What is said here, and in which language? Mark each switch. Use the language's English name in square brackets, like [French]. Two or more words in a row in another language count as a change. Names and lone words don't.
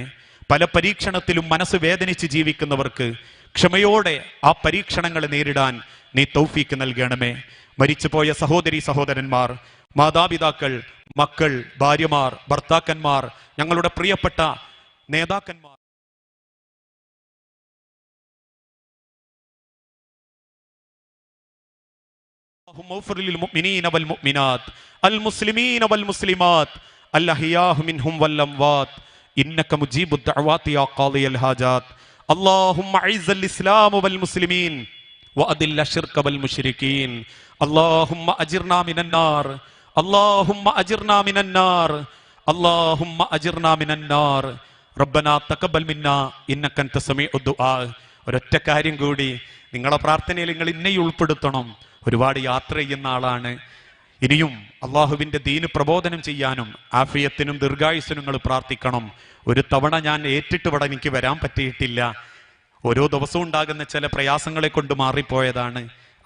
[Malayalam] പല പരീക്ഷണത്തിലും മനസ്സ് വേദനിച്ച് ജീവിക്കുന്നവർക്ക് ക്ഷമയോടെ ആ പരീക്ഷണങ്ങളെ നേരിടാൻ നീ തൗഫീക്ക് നൽകണമേ. മരിച്ചുപോയ സഹോദരി സഹോദരന്മാർ, മാതാപിതാക്കൾ, മക്കൾ, ഭാര്യമാർ, ഭർത്താക്കന്മാർ, ഞങ്ങളുടെ പ്രിയപ്പെട്ട നേതാക്കന്മാർ, [Arabic] المؤمنين والمؤمنات المسلمين والمسلمات الأحياء منهم والأموات إنك مجيب الدعوات يا قاضي الحاجات اللهم أعز الإسلام والمسلمين وأذل الشرك والمشركين اللهم أجرنا من النار اللهم أجرنا من النار اللهم أجرنا من النار ربنا تقبل منا إنك أنت السميع الدعاء. [Malayalam] ഒരൊറ്റ കാര്യം കൂടി, നിങ്ങളുടെ പ്രാർത്ഥനയിൽ നിങ്ങൾ ഇന്നെയും ഉൾപ്പെടുത്തണം. ഒരുപാട് യാത്ര ചെയ്യുന്ന ആളാണ്. ഇനിയും അള്ളാഹുവിന്റെ ദീന് പ്രബോധനം ചെയ്യാനും ആഫിയത്തിനും ദീർഘായുസ്സിനും നിങ്ങൾ പ്രാർത്ഥിക്കണം. ഒരു തവണ ഞാൻ ഏറ്റിട്ട് ഇവിടെ എനിക്ക് വരാൻ പറ്റിയിട്ടില്ല. ഓരോ ദിവസവും ഉണ്ടാകുന്ന ചില പ്രയാസങ്ങളെ കൊണ്ട് മാറിപ്പോയതാണ്.